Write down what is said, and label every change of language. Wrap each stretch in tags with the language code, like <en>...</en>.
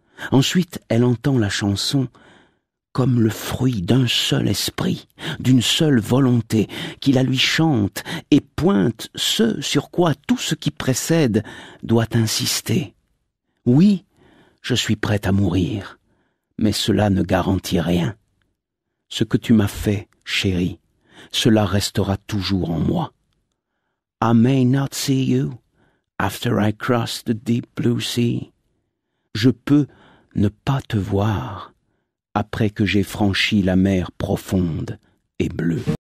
<fr>Ensuite, elle entend la chanson comme le fruit d'un seul esprit, d'une seule volonté, qui la lui chante et pointe ce sur quoi tout ce qui précède doit insister. Oui, je suis prête à mourir, mais cela ne garantit rien. Ce que tu m'as fait, chérie, cela restera toujours en moi.</fr> <en>I may not see you after I cross the deep blue sea.</en> <fr>Je peux ne pas te voir après que j'ai franchi la mer profonde et bleue.</fr>